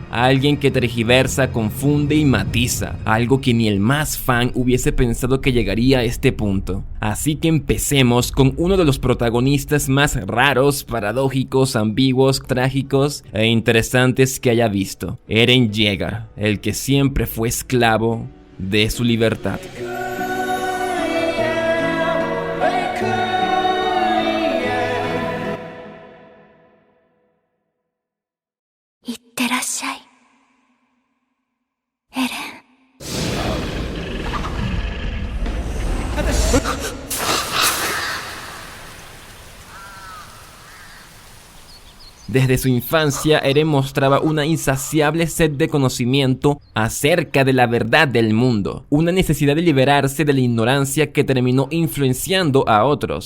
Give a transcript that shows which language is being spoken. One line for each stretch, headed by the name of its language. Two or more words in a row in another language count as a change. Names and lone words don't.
Spanish: Alguien que tergiversa, confunde y matiza, algo que ni el más fan hubiese pensado que llegaría a este punto. Así que empecemos con uno de los protagonistas más raros, paradójicos, ambiguos, trágicos e interesantes que haya visto. Eren Yeager, el que siempre fue esclavo de su libertad.
Japanese: いってらっしゃい、エレン。
Spanish: Desde su infancia, Eren mostraba una insaciable sed de conocimiento acerca de la verdad del mundo, una necesidad de liberarse de la ignorancia que terminó influenciando a otros.